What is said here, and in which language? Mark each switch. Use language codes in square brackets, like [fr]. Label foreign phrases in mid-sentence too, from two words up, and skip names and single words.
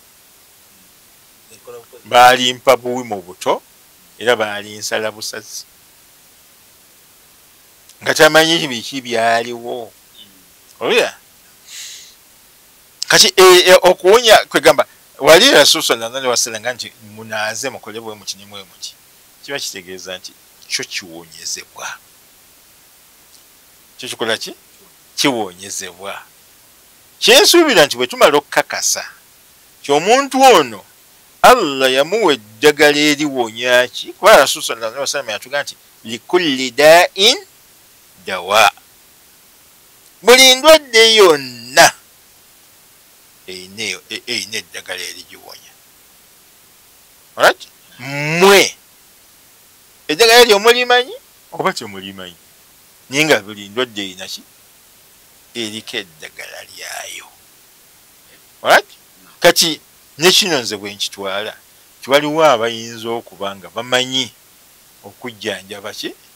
[lg] baalimpa buwi mu buto era baalinsala busazi nga tamanyi biki byaliwo olya kati okuwonya kwegamba wali Rasul [ar] صلى الله عليه وسلم [lg] nti munaaze mukole bwe muti ne mwe muti kiba kitegeeza nti kyo kiwonyezebwa kyo kikola ki kiwonyezebwa kyensuubira nti bwe tumala okukakasa kyomuntu ono Allah yamuwa eddagala eriwonya ki kuba Rasul [ar] صلى الله عليه وسلم [lg] yatugamba nti [ar] لكل داء دواء [lg] buli ndwadde yonna eyina eddagala erigiwonya alright mwe eddagala eryo mulimanyi oba temulimanyi naye nga buli ndwadde erina ki eriko eddagala lyayo alright kati nekino nze bwe nkitwala tiwaliwo abayinza okuba nga bamanyi okujjanjaba ki